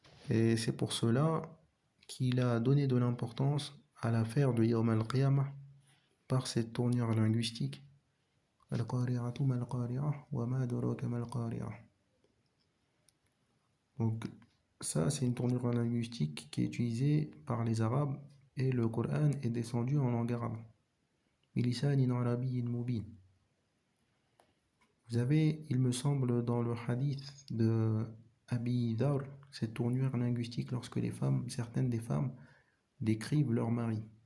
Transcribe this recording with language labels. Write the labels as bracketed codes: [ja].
[fr] Et c'est pour cela qu'il a donné de l'importance à l'affaire de Yawm al-Qiyamah par cette tournure linguistique. [ar] القارعة ما القارعة وما أدراك ما القارعة. [fr] Donc ça, c'est une tournure linguistique qui est utilisée par les Arabes et le Coran est descendu en langue arabe. [ar] بلسان عربي مبين. [fr] Vous avez, il me semble, dans le hadith de Abi Dharr, cette tournure linguistique lorsque certaines des femmes décrivent leur mari.